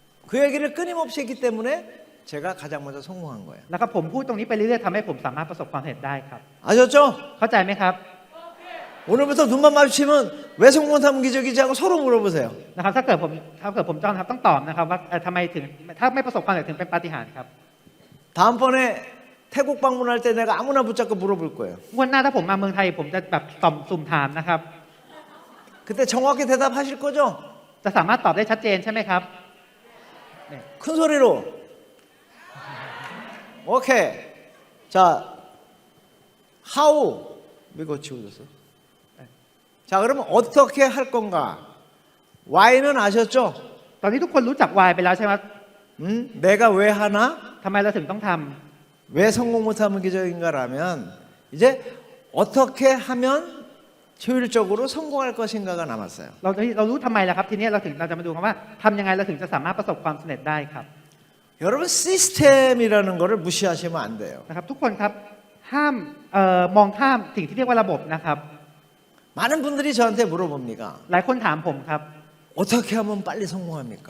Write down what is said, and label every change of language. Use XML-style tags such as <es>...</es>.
<ko>그 얘기를 끊임없이 했기 때문에 제가 가장 먼저 성공한 거예요.</ko> <th>แล้วก็ผมพูดตรงนี้ไปเรื่อยๆทำให้ผมสามารถประสบความสำเร็จได้ครับ</th> <ko>아셨죠?</ko> <th>เข้าใจไหมครับ</th> <ko>오늘부터 눈만 마주치면 왜 성공 못하면 기적이지 하고 서로 물어보세요.</ko> <th>นะครับถ้าเกิดผมจ้องครับต้องตอบนะครับว่าทำไมถึงถ้าไม่ประสบความสำเร็จถึงเป็นปาฏิหาริย์ครับ</th> <ko>다음번에 태국 방문할 때 내가 아무나 붙잡고 물어볼 거예요.</ko> <th>งวดหน้าถ้าผมมาเมืองไทยผมจะแบบสุ่มถามนะครับ</th> <ko>그때 정확히 대답하실 거죠?</ko> <th>จะสามารถตอบได้ชัดเจนใช่ไหมครับ</th> <ko>큰 소리로. 오케이. 자, how 이거 지워졌어. 자, 그러면 어떻게 할 건가? Why는 아셨죠?</ko> <th>ตอนนี้ทุกคนรู้จัก why ไปแล้วใช่ไหม</th> <ko>내가 왜 하나?</ko> <th>ทำไมเราถึงต้องทำ</th> <ko>왜 성공 못하면 기적인가라면 이제 어떻게 하면 효율적으로 성공할 것인가가 남았어요.</ko> <th>เรารู้ทำไมแล้วครับทีนี้เราจะมาดูกันว่าทำยังไงเราถึงจะสามารถประสบความสำเร็จได้ครับ</th> <ko>여러분 시스템이라는 거를 무시하시면 안 돼요.</ko> <th>นะครับทุกคนครับห้ามมองข้ามสิ่งที่เรียกว่าระบบนะครับ</th> <ko>많은 분들이 저한테 물어봅니다.</ko> <th>หลายคนถามผมครับ</th> <ko>어떻게 하면 빨리 성공합니까?</ko>